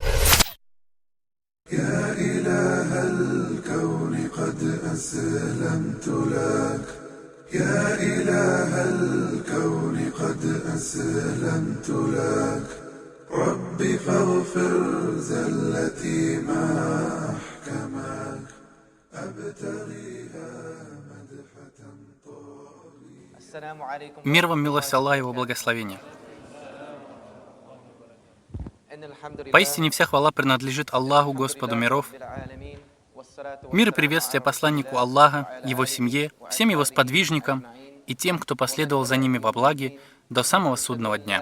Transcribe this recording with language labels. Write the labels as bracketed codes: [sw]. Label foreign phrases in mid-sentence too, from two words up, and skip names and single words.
[ar] يا إله الكون قد أسلمت لك، يا إله الكون قد أسلمت لك، ربي فاغفر زلتي ما أحكمك، أبتغيها مدحة طاغية. [ru] Мир вам, милость Аллаха и его благословения. Поистине вся хвала принадлежит Аллаху, Господу миров. Мир и приветствие посланнику Аллаха, его семье, всем его сподвижникам и тем, кто последовал за ними во благе до самого судного дня.